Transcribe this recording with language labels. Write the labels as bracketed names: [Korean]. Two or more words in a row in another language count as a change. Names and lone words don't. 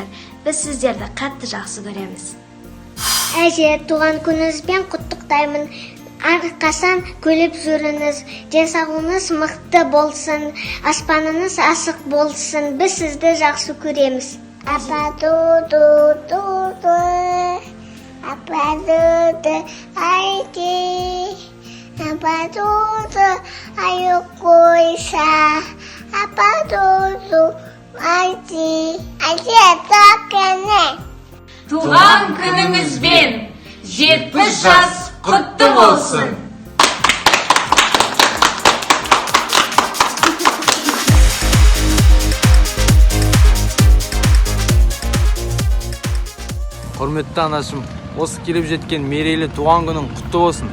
[Kazakh] Біз сіздерді қатты жақсы көреміз. Әже, туған күніңізбен құттықтаймын. Әрқашан күліп жүріңіз, денсаулығыңыз мықты болсын, аспаныңыз ашық болсын. Біз сізді жақсы көреміз. Апа-ду-ду-ду-ду, апа-ду-ду, айди, апа-ду-ду, айу-койса, апа-ду-ду, айди, айди-ата-кәне. Туған күніңізбен 70 жас құтты болсын. Құрметті анашым, осы келіп жеткен мерейлі туған күнің құтты болсын.